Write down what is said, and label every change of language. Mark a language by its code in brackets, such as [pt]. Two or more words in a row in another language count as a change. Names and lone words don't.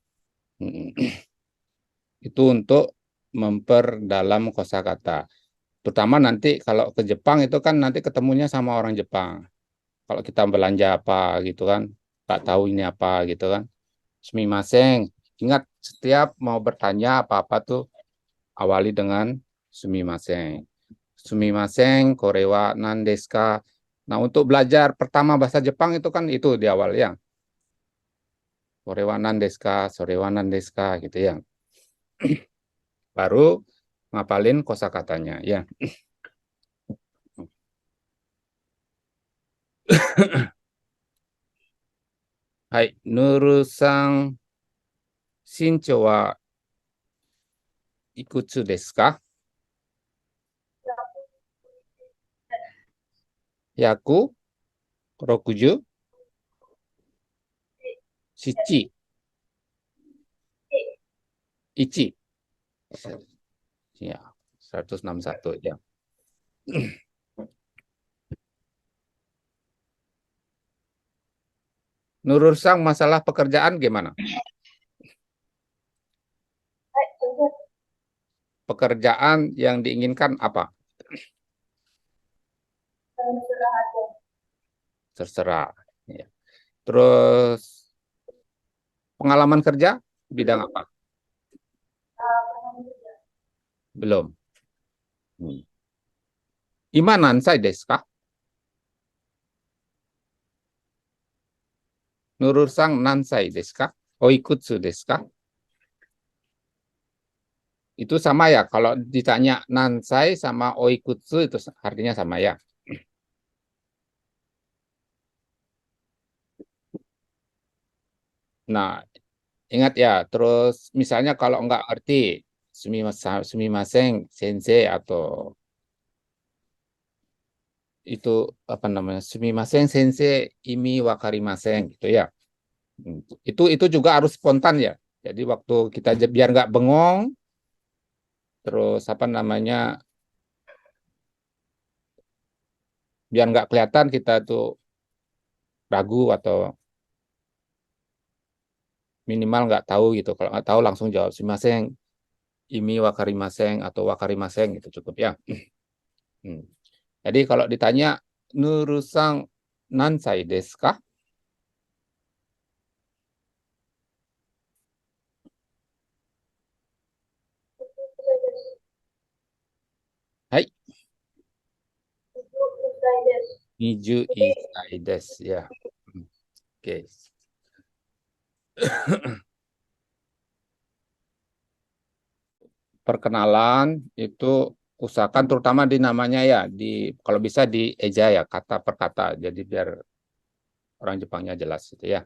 [id] Itu untuk memperdalam kosakata. Terutama nanti kalau ke Jepang itu kan nanti ketemunya sama orang Jepang. Kalau kita belanja apa gitu kan, tak tahu ini apa gitu kan. Sumimasen. Ingat setiap mau bertanya apa-apa tuh awali dengan sumimasen. [ja] すみません、これは何ですか. [id] Nah, untuk belajar pertama bahasa Jepang itu kan itu di awal ya. [ja] これは何ですか、それは何ですか [id] gitu ya. Baru ngapalin kosakatanya ya. [ja] Hai, ヌルさん、身長はいくつですか? 160? 7? 1? [id] Ya, 161 ya. Nurul-san, masalah pekerjaan gimana? Pekerjaan yang diinginkan apa? Terserah aja. Terserah. Ya. Terus pengalaman kerja bidang apa? Pernah kerja. Belum. [ja] 今何歳ですか? ヌルルさん何歳ですか? おいくつですか? [id] Itu sama ya, kalau ditanya nansai sama oikutsu itu artinya sama ya. Nah, ingat ya, terus misalnya kalau nggak ngerti [ja] すみません先生 [id] atau itu apa namanya, [ja] すみません先生意味分かりません [id] gitu ya. Itu juga harus spontan ya. Jadi waktu kita biar nggak bengong, terus apa namanya, biar nggak kelihatan kita tuh ragu atau minimal nggak tahu gitu. Kalau nggak tahu langsung jawab [ja] すみません意味分かりません [id] atau wakarimasen gitu cukup ya. Jadi kalau ditanya Nurusang [ja] 何歳ですか? はい、21です ya. [id] Oke. Perkenalan itu usahakan terutama di namanya ya, di kalau bisa di eja ya, kata per kata, jadi biar orang Jepangnya jelas gitu ya.